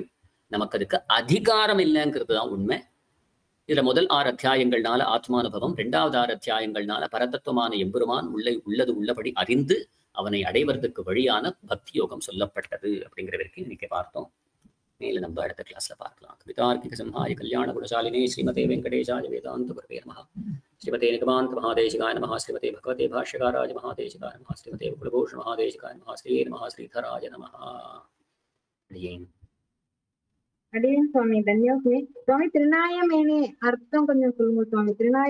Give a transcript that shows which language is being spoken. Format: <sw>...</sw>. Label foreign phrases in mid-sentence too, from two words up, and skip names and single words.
<ta>நமக்கு அதுக்கு அதிகாரம் இல்லைங்கிறது தான் உண்மை. இதுல முதல் 6 அத்தியாயங்கள்னால ஆத்மானுபவம், 2வது 6 அத்தியாயங்கள்னால பரதத்துவமான எம்பெருமான் உள்ளது உள்ளபடி அறிந்து அவனை அடைவதற்கு வழியான பக்தி யோகம் சொல்லப்பட்டது அப்படிங்கிற வரைக்கும் இன்னைக்கு பார்த்தோம். மேல நம்ம அடுத்த கிளாஸ்ல பார்க்கலாம்.</ta> <sa>कवितार्किक सिंहाय कल्याण गुणशालिने श्रीमते वेङ्कटेशाय वेदान्त गुरवे नमः. श्रीमते निगमान्त महादेशिकाय नमः. श्रीमते भगवते भाष्यकाराय महादेशिकाय नमः. श्रीमते कुलभूषण महादेशिकाय नमः। श्री नमः श्रीधराय नमः.</sa> <ta>அடியேன் சுவாமி தன்யோஸ்மி. சுவாமி திருநாயமேனே அர்த்தம் கொஞ்சம் சொல்லுங்க சுவாமி. திருநாய</ta>